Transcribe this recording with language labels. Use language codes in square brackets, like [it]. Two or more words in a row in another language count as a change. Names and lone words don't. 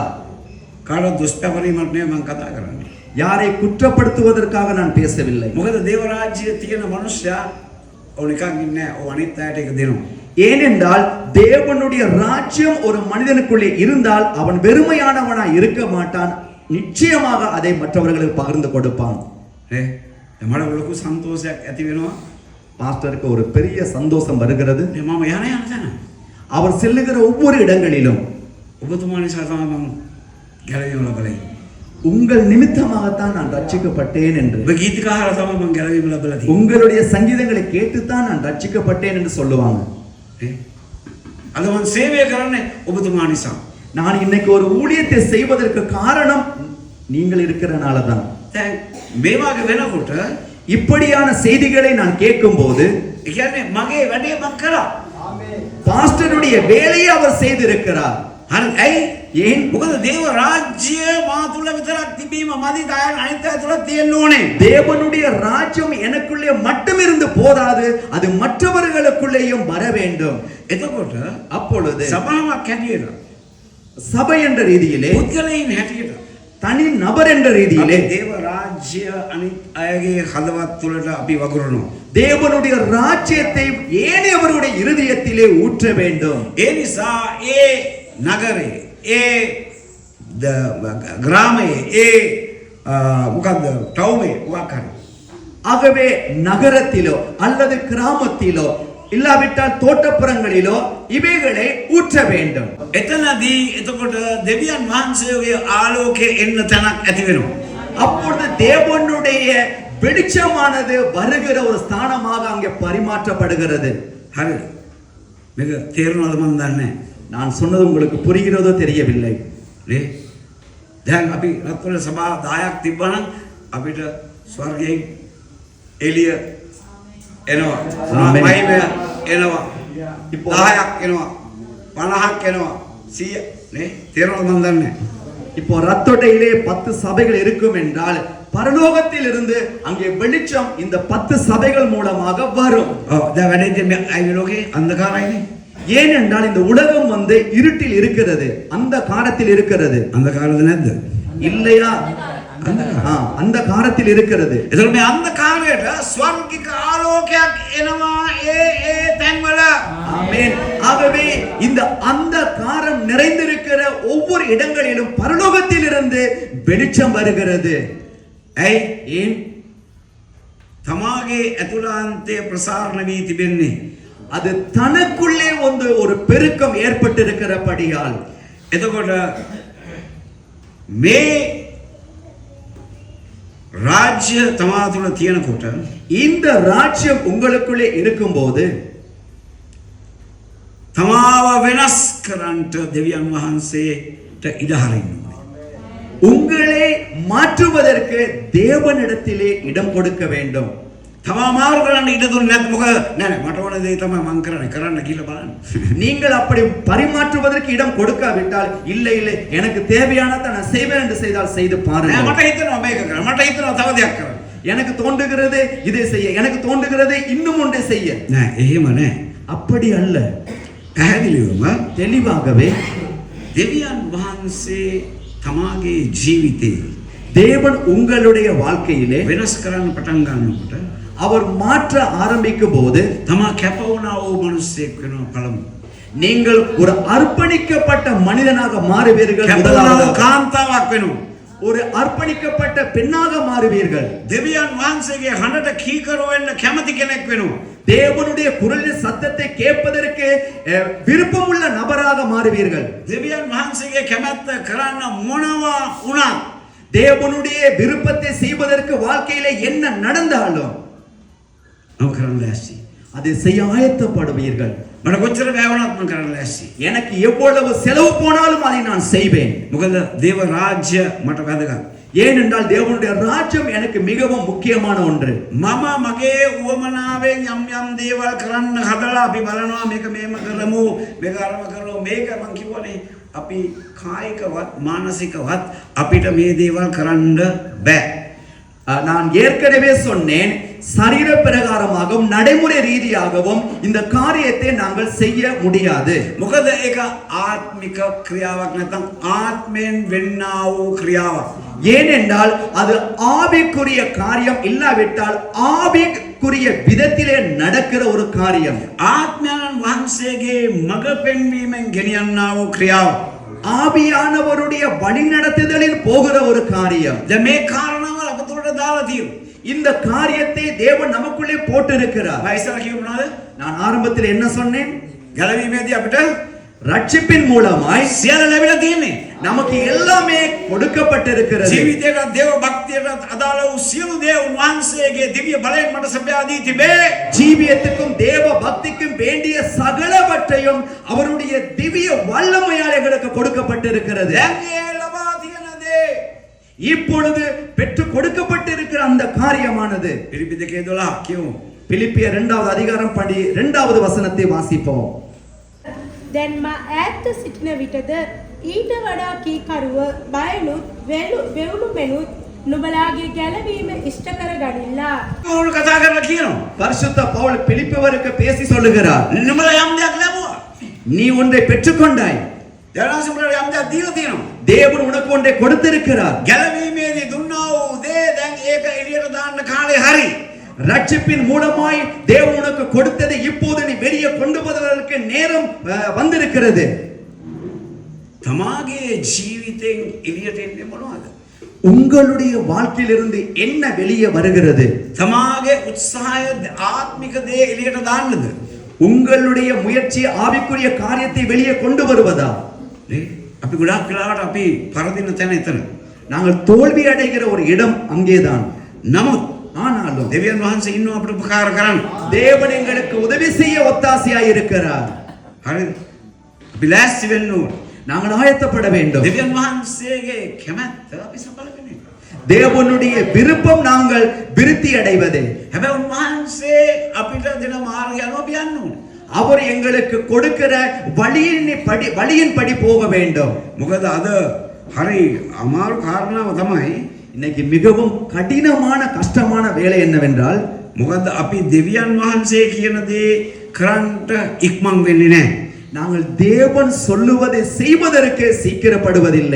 [si] කාට දුෂ්පරිමත් නෙවෙයි මම කතා කරන්නේ. [ta] யாரை குற்றப்படுத்துவதற்காக நான் பேசவில்லை. [si] මොකද දේව රාජ්‍ය තියෙන මනුස්සයා ඔය නිකන් ඉන්නේ නැහැ. ඔය අනිත් අයට ඒක දෙනවා. [ta] ஏனென்றால் தேவனுடைய ராஜ்யம் ஒரு மனிதனுக்குள்ளே இருந்தால் அவன் வெறுமையானவனாய் இருக்க மாட்டான். நிச்சயமாக அதை மற்றவர்களுக்கு பகிர்ந்து கொடுப்பான். [si] නේ මට ලොකු සන්තෝෂයක් ඇති වෙනවා. [ta] பாஸ்டருக்கு ஒரு பெரிய சந்தோஷம் வருகிறது. [si] මම යන තැන [ta] அவர் செல்லுகிற ஒவ்வொரு இடங்களிலும் [si] ඔබතුමා නිසා තමයි මම ගැලවීම ලබලා ඉන්නේ. [ta] உங்கள் நிமித்தமாகத்தான் நான் ரட்சிக்கப்பட்டேன் என்று, [si] ඔබ ගීතිකාහාර තමයි මම ගැලවීම ලබලා තියෙන්නේ. [ta] உங்களுடைய சங்கீதங்களை கேட்டுத்தான் நான் ரட்சிக்கப்பட்டேன் என்று சொல்லுவாங்க. [si] නේ අද මම සේවය කරන්නේ ඔබතුමා නිසා. [ta] நான் இன்னைக்கு ஒரு ஊழியத்தை செய்வதற்கு காரணம் நீங்கள் இருக்கிறனால தான். [si] දැන් මේ වගේ වෙනකොට [ta] இப்படியான செய்திகளை நான் கேட்கும்போது [si] ඒ කියන්නේ මගේ වැඩේ මම කරා. [ta] பாஸ்டருடைய வேலையை அவர் செய்திருக்கிறார். [si] හරි ඇයි? [ta] ஏன்? [si] මොකද දේව රාජ්‍ය මා තුල විතරක් තිබීම මදි දායන අනිත් අය තුල තියෙන්න ඕනේ. [ta] தேவனுடைய ராஜ்யம் எனக்குள்ளே மட்டும் இருந்து போதாது, அது மற்றவர்களுக்குள்ளேயும் வர வேண்டும். [si] එතකොට [ta] அப்பொழுது [si] සභාවක් හැටියට [ta] சபை என்ற ரீதியிலே, [si] පුද්ගලයන් හැටියට [ta] தனி நபர் என்ற ரீதியிலே [si] අපි දේව රාජ්‍ය අනිත් අයගේ හදවත් තුලට අපි වගුරුනවා. [ta] தேவனுடைய ராஜ்யத்தை ஏனையவருடைய இருதயத்திலே ஊற்ற வேண்டும். [si] ඒ නිසා ඒ නගරේ ඒ ග්‍රාමයේ ඒ මොකද්ද ටවුමේ මොකක් හරි [ta] ஆகவே நகரத்திலோ அல்லது கிராமத்திலோ இல்லாவிட்டால் தோட்டப்புறங்களிலோ இவைகளை ஊற்ற வேண்டும். [si] එතනදී එතකොට දෙවියන් වහන්සේගේ ආලෝකයේ එන්න තැනක් ඇති වෙනවා. [ta] அப்பொழுது தேவனுடைய வெளிச்சமானது வருகிற ஒரு ஸ்தானமாக அங்கே பரிமாற்றப்படுகிறது. [si] හරිද? මේක තේරුණාද මන් දන්නේ [ta] நான் சொன்னது உங்களுக்கு புரிகிறதோ தெரியவில்லை. [si] නේ දැන් අපි රත්වල සභා 10ක් තිබ්බනම් අපිට ස්වර්ගයෙන් එළිය එනවා. ආමෙන්. මහිමය එනවා. [ta] இப்போ [si] 10ක් එනවා. 50ක් එනවා. 100 නේ තේරුණාද මන් දන්නේ [ta] இப்போ ரத்தோட்டையிலே 10 சபைகள் இருக்கும் என்றால் பரலோகத்தில் இருந்து அங்கே வெளிச்சம் இந்த 10 சபைகள் மூலமாக வரும். [si] ඔව් දැන් වැඩේ මේ අයි ලෝකේ අන්ධකාරයිනේ. [ta] ஏனென்றால் இந்த உலகம் வந்து இருட்டில் இருக்கிறது, அந்த காலத்தில் இருக்கிறது. [si] අන්ධකාරද නැද්ද? [ta] இல்லையா? அந்த காலத்தில் இருக்கிறது. [si] එතකොට මේ අන්ධකාරයට ස්වර්ගික ආලෝකයක් එනවා ඒ තැන්වල. [ta] ஆமென். ஆகவே இந்த அந்த காரம் நிறைந்திருக்கிற ஒவ்வொரு இடங்களிலும் பரலோகத்தில் இருந்து வெளிச்சம் வருகிறது. [si] ඇයි? [ta] ஏன்? [si] තමාගේ ඇතුළාන්තයේ ප්‍රසාරණ වී තිබෙන්නේ. [ta] அது தனக்குள்ளே ஒரு பெருக்கம் ஏற்பட்டிருக்கிறபடியால். [si] එතකොට මේ රාජ්‍ය තමා තුළ තියෙනකොට [ta] இந்த ராஜ்யம் உங்களுக்குள்ளே இருக்கும்போது [si] තමාව වෙනස් කරන්නට දෙවියන් වහන්සේට ඉඩ හරින්න ඕනේ. [ta] உங்களை மாற்றுவதற்கு தேவனிடத்திலே இடம் கொடுக்க வேண்டும். [si] තමා මාරු කරන්න ඉඩ දුන්නේ නැත්නම් මොකද නෑ මට ඕන දේ තමයි මං කරන්න කියලා බලන්න. [ta] நீங்கள் அப்படி பரிமாற்றுவதற்கு இடம் கொடுக்காவிட்டால் இல்லை எனக்கு தேவையானதை நான் செய்வேன் என்று செய்தால் செய்து [si] නෑ [ta] பாருங்கள். [si] මට හිතෙනවා මේක කරන්න. මට හිතෙනවා තව දෙයක් කරන්න. [ta] எனக்கு தோன்றுகிறது இதை செய்ய, எனக்கு தோன்றுகிறது இன்னும் ஒன்றை செய்ய. [si] නෑ එහෙම නෑ. [ta] அப்படி அல்ல. [si] පැහැදිලිවම [ta] தெளிவாகவே [si] දෙවියන් වහන්සේ තමාගේ ජීවිතේ [ta] தேவன் உங்களுடைய வாழ்க்கையிலே [si] වෙනස් කරන්න පටන් ගන්නකොට [ta] அவர் மாற்ற ஆரம்பிக்கும் போது [si] තමා කැප වුණා වූ මිනිසෙක් වෙනවා පළමු. [ta] நீங்கள் ஒரு அர்ப்பணிக்கப்பட்ட மனிதனாக மாறுவீர்கள். [si] කැප වුණා වූ කාන්තාවක් වෙනවා. [ta] ஒரு அர்ப்பணிக்கப்பட்ட பெண்ணாக மாறுவீர்கள். [si] දෙවියන් වහන්සේගේ හඬට කීකරු වෙන්න කැමති කෙනෙක් වෙනවා. [ta] தேவனுடைய குரலின் சத்தத்தை கேட்பதற்கு விருப்பமுள்ள நபராக மாறுவீர்கள். [si] දෙවියන් වහන්සේගේ කැමැත්ත කරන්න මොනවා වුණත් [ta] தேவனுடைய விருப்பத்தை செய்வதற்கு வாழ்க்கையில என்ன நடந்தாலும் [si] நம்ம කරන්න ලෑස්ති. [ta] அதை செய்ய ஆயத்தப்படுவீர்கள். [si] මට කොච්චර වැවුණත් මම කරන්න ලෑස්ති. [ta] எனக்கு எவ்வளவு செலவு போனாலும் அதை நான் செய்வேன். [si] මොකද දේව රාජ්‍ය මට වැදගත්. [ta] ஏனென்றால் தேவனுடைய ராஜ்யம் எனக்கு மிகவும் முக்கியமான ஒன்று. [si] මම මගේ උවමනාවෙන් යම් දේවල් කරන්න හදලා අපි බලනවා මේක මේම කරමු මේක අරම කරමු මේක මං කිව්වනේ අපි කායිකවත් මානසිකවත් අපිට මේ දේවල් කරන්න බෑ. [ta] நான் ஏற்கனவே சொன்னேன், சரீர பிரகாரமாகவும் நடைமுறை ரீதியாகவும் இந்த காரியத்தை நாங்கள் செய்ய முடியாது. [si] මොකද ඒක ආත්මික ක්‍රියාවක් නැත්නම් ආත්මෙන් වෙන්නා වූ ක්‍රියාවක්. [ta] ஏனென்றால் அது ஆவிக்குரிய காரியம் இல்லாவிட்டால் ஆவிக்குரிய விதத்திலே நடக்கிற ஒரு காரியம். [si] ආත්මයන් වහන්සේගේ මඟ පෙන්වීමෙන් ගෙනියන්නා වූ ක්‍රියාවක්. [ta] ஆவியானவருடைய வழிநடத்துதலில் போகிற ஒரு காரியம். [si] දැන් මේ කාරණාවල් අපතුලට දාලා තියෙනවා. [ta] இந்த காரியத்தை தேவன் நமக்குள்ளே போட்டிருக்கிறார். [si] වයිසර කියුණාද? [ta] நான் ஆரம்பத்தில் என்ன சொன்னேன்? [si] ගැලවීමේදී අපිට [ta] ரட்சிப்பின் மூலமாய் [si] සියල්ල ලැබිලා තියෙන්නේ. [ta] நமக்கு எல்லாமே கொடுக்கப்பட்டிருக்கிறது. [si] ජීවිතේට දේව භක්තියට අදාළ වූ සියලු දේ උන්වහන්සේගේ දිව්‍ය බලයෙන් මට සපයා දී තිබේ. [ta] ஜீவியத்துக்கும் தேவ பக்திக்கும் வேண்டிய சகலவற்றையும் அவருடைய திவ்ய வல்லமையால் எங்களுக்கு கொடுக்கப்பட்டிருக்கிறது. [si] දැන් ඒ ලබා තියෙන දේ [ta] இப்பொழுது பெற்று கொடுக்கப்பட்டிருக்கிற அந்த காரியமானது [si] පිළිපි 2:12 කියමු. [ta] பிலிப்பியர் 2வது அதிகாரம் 2வது வசனத்தை வாசிப்போம். [si] දැන් මා ඈත්ව සිටින විටද ඊට වඩා කීකරුව බයනුත් වෙවුණු මෙනුත් නුඹලාගේ ගැලවීම ඉෂ්ට කර ගනිල්ලා. ඕන කතා කරලා කියනවා. [ta] பரிசுத்த பவுல் பிலிப்பியருக்கு பேசி சொல்லுகிறார், [si] නුඹලා යම් දෙයක් ලැබුවා. [ta] நீ ஒன்றை பெற்றுக்கொண்டாய், [si] දරාසුඹලා යම් දෙයක් දීලා තියෙනවා. [ta] தேவன் உனக்கு ஒன்றை கொடுத்திருக்கிறார். [si] ගැලවීමේදී දුන්නා වූ දේ දැන් ඒක එළියට දාන්න කාලේ හරි. [ta] ரட்சிப்பின் மூலமாய் தேவன் உனக்கு கொடுத்ததை இப்போது நீ வெளியே கொண்டு வருவதற்கு நேரம் வந்திருக்கிறது. [si] තමාගේ ජීවිතෙන් එළියට එන්නේ මොනවද? [ta] உங்களுடைய வாழ்க்கையிலிருந்து என்ன வெளியே வருகிறது? [si] තමාගේ උත්සාහය ආත්මික දේ එළියට දාන්නද? [ta] உங்களுடைய முயற்சி ஆவிக்குரிய காரியத்தை வெளியே கொண்டு வருவதா? [si] නේ අපි ගොඩාක් වෙලාවට අපි පරදින තැන එතන. [ta] நாங்கள் தோல்வி அடைகிற ஒரு இடம் அங்கேதான். [si] නමුත් [ta] ஆனாலும் [si] දෙවියන් වහන්සේ ඉන්නව අපිට උපකාර කරන්න. [ta] தேவன் எங்களுக்கு உதவி செய்ய ஒத்தாசையாய் இருக்கிறார். [si] හරිද? අපි ලෑස්ති වෙන්න ඕන. [ta] நாங்கள் ஆயத்தப்பட வேண்டும். [si] දෙවියන් වහන්සේගේ කැමැත්ත අපි සඵල වෙන්නේ. [ta] தேவனுடைய விருப்பம் நாங்கள் விருத்தி அடைவதே. [si] හැබැයි උන්වහන්සේ අපිට දෙන මාර්ගය අනුව අපි යන්න ඕන. [ta] அவர் எங்களுக்கு கொடுக்கிற வழியின்படி போக வேண்டும். [si] මොකද අද හරි අමාරු කාරණාව තමයි [ta] இன்னைக்கு மிகவும் கடினமான கஷ்டமான வேலை என்னவென்றால், [si] මොකද අපි දෙවියන් වහන්සේ කියන දේ කරන්ට ඉක්මන් වෙන්නේ නැහැ. [ta] நாங்கள் தேவன் சொல்லுவதை செய்வதற்கு சீக்கிரப்படுவதில்லை.